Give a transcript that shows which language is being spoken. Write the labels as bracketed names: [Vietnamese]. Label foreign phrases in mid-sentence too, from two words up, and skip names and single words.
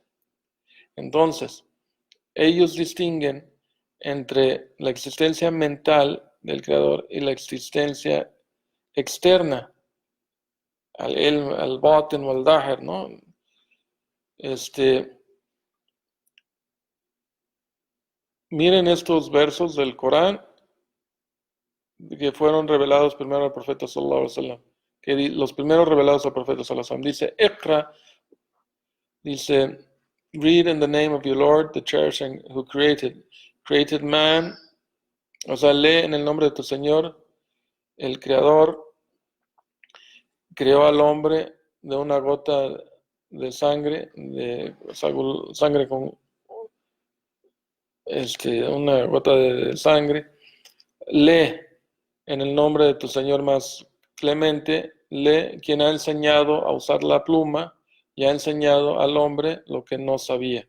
[Spanish] Entonces, ellos distinguen entre la existencia mental del creador y la existencia externa, [Arabic] الباطن [Spanish] o [Arabic] الظاهر, [Spanish] ¿no? Miren estos versos del Corán que fueron revelados primero al profeta [Arabic] صلى الله عليه وسلم, [Spanish] que los primeros revelados al profeta [Arabic] صلى الله عليه وسلم, [Spanish] dice Iqra, dice [English] read in the name of your Lord, the cherishing, who created man, [Spanish] o sea, lee en el nombre de tu Señor, el Creador, creó al hombre de una gota de sangre, de sangre con una gota de sangre, lee en el nombre de tu Señor más clemente, quien ha enseñado a usar la pluma y ha enseñado al hombre lo que no sabía.